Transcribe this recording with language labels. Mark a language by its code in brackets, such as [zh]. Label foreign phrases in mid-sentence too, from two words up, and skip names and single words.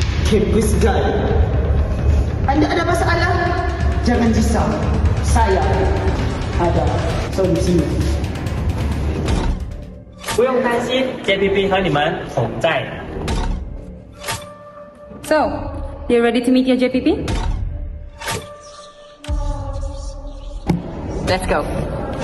[ms] Kampus Gaya. Anda ada masalah? Jangan risau. Saya ada solusinya. [zh] 不用担心 ，JPP 和你们同在。 [en] So, you ready to meet your JPP? Let's go.